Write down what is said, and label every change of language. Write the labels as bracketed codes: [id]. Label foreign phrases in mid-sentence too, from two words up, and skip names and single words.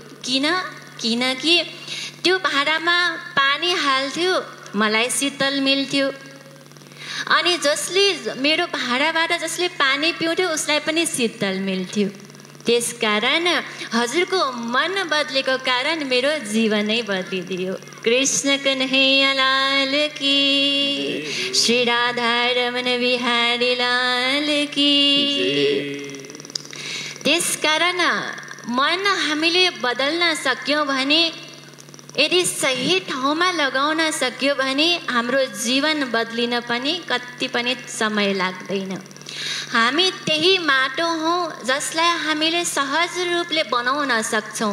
[ne] किनकि त्यो भाँडामा पानी हाल्थ्यो, मलाई शीतल मिल्थ्यो, अनि जसले मेरो भाँडाबाट जसले पानी पिउँथ्यो उसलाई पनि शीतल मिल्थ्यो। त्यसकारण हजुरको मन बदलेको कारण मेरो जीवनै बदलिदियो। [hi] कृष्ण कन्हैया लाल की, श्री राधा रमन बिहारी लाल की। [ne] त्यसकारण मन हामीले बदल्न सक्यौँ भने, यदि सही ठाउँमा लगाउन सक्यो भने हाम्रो जीवन बदलिन पनि कति पनि समय लाग्दैन। हामी त्यही माटो हौँ जसलाई हामीले सहज रूपले बनाउन सक्छौँ।